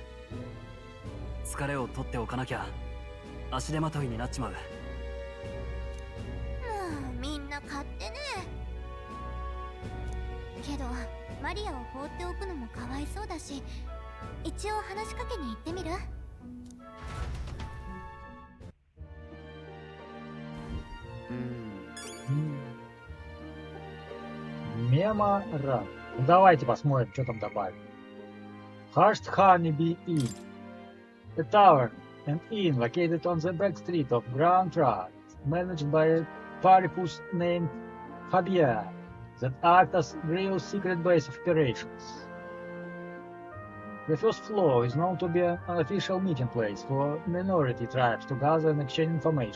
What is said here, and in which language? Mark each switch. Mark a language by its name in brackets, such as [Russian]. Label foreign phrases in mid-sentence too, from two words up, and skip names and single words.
[Japanese] 疲れを取っておかなきゃ足手まといになっちまう。もうみんな勝手ね。けどマリアを放っておくのもかわいそうだし、一応話しかけに行ってみる？ [Russian] Меморан. Ну, давайте посмотрим, что там добавили. [English] Hushed Honeybee Inn. A tavern, an inn located on the back street of Grand Trust, managed by a paripus named Fabien, that act as real secret base of operations. The first floor is known to be an unofficial meeting place for minority tribes to gather and exchange information.